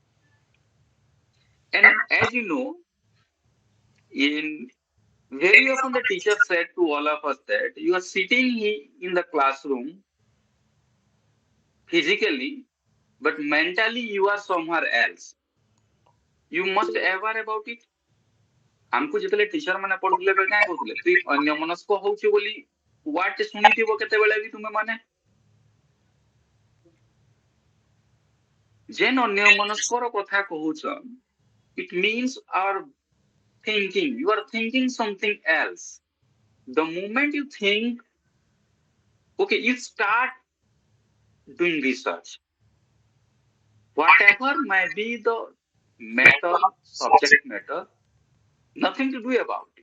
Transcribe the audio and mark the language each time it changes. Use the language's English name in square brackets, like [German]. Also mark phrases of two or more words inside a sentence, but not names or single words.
[English] And as you know, in very often the teacher said to all of us that you are sitting in the classroom physically, but mentally you are somewhere else. You must aware about it. [Odia] ଆମକୁ ଯେତେଲେ ଟିଚର ମାନେ ପଢ଼ଉଲେ ବେଳେ କାହିଁ କହୁଥିଲେ ତୁ ଅନ୍ୟ ମନସ୍କ ହେଉଛୁ ବୋଲି ଆଉ ଶୁଣିଥିବ କେତେବେଳେ ଭି ତୁମେ ମାନେ ଯେଉଁ ଅନ୍ୟ ମନସ୍କର କଥା କହୁଛ, [English] it means our thinking, you are thinking something else. The moment you think, okay, you start doing research, whatever may be the matter, subject matter, nothing to do about it.